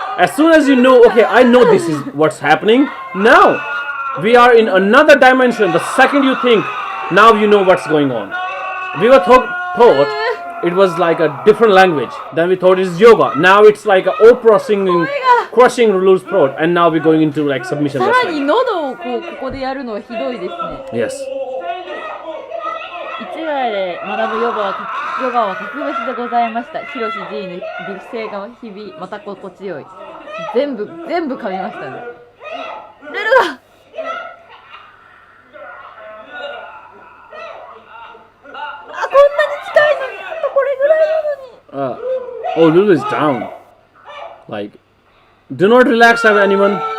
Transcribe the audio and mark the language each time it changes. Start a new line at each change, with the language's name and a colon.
English: As soon as you know, okay, I know this is what's happening. Now, we are in another dimension. The second you think, now you know what's going on. We were thought it was like a different language. Then we thought it's yoga. Now it's like a opera singing, crushing Lulu's throat. And now we're going into like submission
Japanese: さらに
English: wrestling.
Japanese: 喉をここでやるのはひどいですね。 Yes. 市ヶ谷で学ぶヨガは格別でございました。ヒロシ G の美声が日々また心地よい。全部噛みましたね。ルルがこんなに近いのに、あとこれぐらいなのに。
English: Oh, Lulu is down. Like, do not relax, anyone.